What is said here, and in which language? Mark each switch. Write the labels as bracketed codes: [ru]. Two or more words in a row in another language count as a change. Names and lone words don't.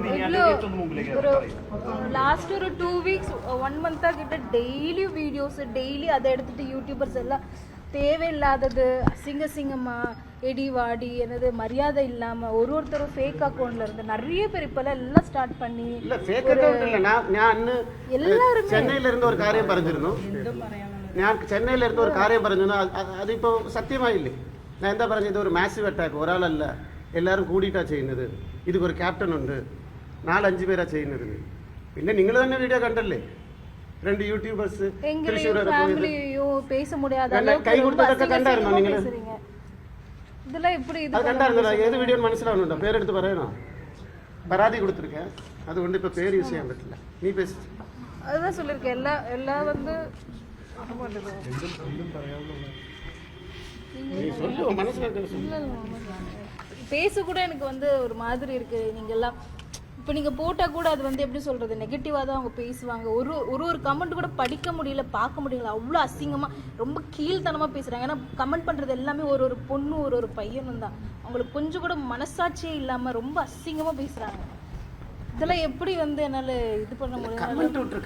[ml] ഒരു ലാസ്റ്റ് ഒരു 2 വീക്സ് 1 month ആക്കിയിട്ട് ഡെയിലി വീഡിയോസ് ഡെയിലി അതെടുത്തിട്ട് യൂട്യൂബേഴ്സ് എല്ലാം [ta] தேவையில்லாதது அசிங்கமா எடி வாடி என்னது மரியாதை இல்லாம ஒருத்தரும் ஃபேக் அக்கவுண்ட்ல இருந்து நிறைய பேர் இப்பெல்லாம் எல்லாம் ஸ்டார்ட் பண்ணி இல்ல ஃபேக் அக்கவுண்ட் இல்ல நான் எல்லாரும் சென்னையில இருந்து ஒரு காரியம் [ml] പറഞ്ഞിരുന്നു ഞാൻ ചെന്നൈയിൽ ഇരുന്ന് ഒരു കാര്യം പറഞ്ഞു അതിപ്പോ സത്യമായില്ലേ ഞാൻ എന്താ പറഞ്ഞത് ഒരു മാസീവ് അറ്റാക്ക് ഒരാളല്ല എല്ലാവരും കൂടിയിട്ടാണ് ചെയ്യുന്നത് ഇതൊരു ക്യാപ്റ്റൻ ഉണ്ട് 4-5 പേരാ ചെയ്യുന്നത് പിന്നെ നിങ്ങൾ തന്നെ വീഡിയോ കണ്ടല്ലേ 2 യൂട്യൂബേഴ്സ് [ta] பேச முடியாத [ml] കൈ കൊടുത്തതൊക്കെ കണ്ടായിരുന്നോ നിങ്ങൾ [ta] இதெல்லாம் இப்படி இது [ml] കണ്ടായിരുന്നോ ഏത് വീഡിയോ മനസ്സിലാവുന്നുണ്ടോ പേരെടുത്ത് പറയണോ പരാതി കൊടുത്തിരിക്കேன் അതുകൊണ്ട് ഇപ്പോ പേര് യൂസ് ചെയ്യാൻ പറ്റില്ല നീ பேசு [ta] அதான் சொல்லிருக்கேன் எல்லாம் வந்து பேச கூட எனக்கு வந்து ஒரு மாதிரி இருக்கு நீங்க எல்லாம் இப்போ நீங்கள் போட்டால் கூட அது வந்து எப்படி சொல்கிறது நெகட்டிவாக தான் அவங்க பேசுவாங்க ஒரு கமெண்ட் கூட படிக்க முடியல பார்க்க முடியல அவ்வளோ அசிங்கமாக ரொம்ப கீழ்த்தனமாக பேசுகிறாங்க ஏன்னா கமெண்ட் பண்ணுறது எல்லாமே ஒரு பொண்ணு ஒரு பையனும் தான் அவங்களுக்கு கொஞ்சம் கூட மனசாட்சியே இல்லாமல் ரொம்ப அசிங்கமாக பேசுகிறாங்க இதெல்லாம் எப்படி வந்து என்னால் இது பண்ண முடியும்